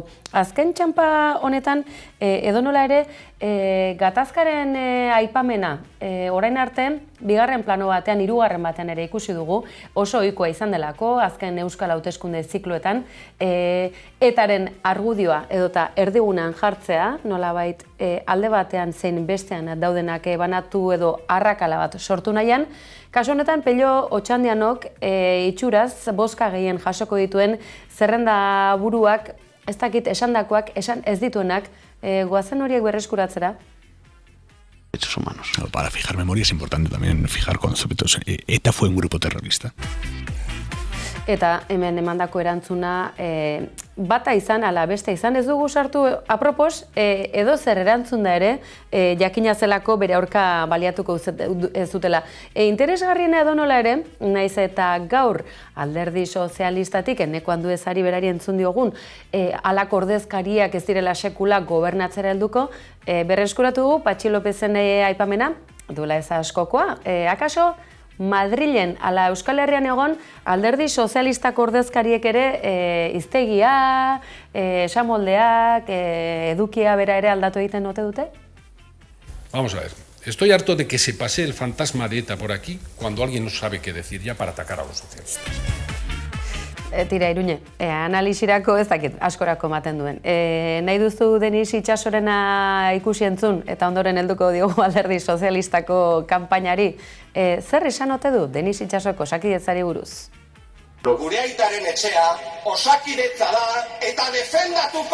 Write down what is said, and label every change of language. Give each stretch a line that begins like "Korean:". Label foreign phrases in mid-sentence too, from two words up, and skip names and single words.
Basque: Azken txanpa honetan, edonola ere, gatazkaren aipamena, orain arte, bigarren plano batean, hirugarren batean ere ikusi dugu, oso ohikoa izan delako, azken euskal hauteskunde zikloetan, etaren argudioa edota erdigunan jartzea, nolabait alde batean zein bestean daudenak banatu edo arrakala bat sortu nahian. Kasu honetan, Pello Otxandianok itxuraz bozka gehien jasoko dituen zerrenda buruak, ez dakit esandakoak, esan ez dituenak, goazen horiek berreskuratzera?
Spanish: Hechos humanos. Para fijar memoria es importante también fijar conceptos. ETA fue un grupo terrorista.
Basque: Eta hemen emandako erantzuna bata izan, ala beste izan, ez dugu sartu apropos, edo zer erantzun da ere, jakina zelako bere aurka baliatuko ez dutela. Interesgarriena edonola ere, naiz eta gaur alderdi sozialistatik, eneko Anduezari berari entzun diogun, alako ordezkariak ez direla sekula gobernatzera helduko, berreskuratu dugu, Patxi Lopezen aipamena, duela ez askokoa, akaso, Madrilen, ala Euskal Herrian egon, alderdi sozialistak ordezkariek ere hiztegia, esamoldeak, edukia bera ere aldatu egiten ote dute?
Spanish: Vamos a ver, estoy harto de que se pase el fantasma de ETA por aquí cuando alguien no sabe qué decir ya para atacar a los socialistas.
Basque: Tira, Iruñe, analisirako ez dakit, askorako ematen duen. Nahi duzu Denis Itxasorena ikusi entzun, eta ondoren helduko diogu alderdi sozialistako kanpainari. Zer esan ote du Denis Itxasoko Osakidetzari buruz? Gure aitaren etxea Osakidetza da eta defendatuko.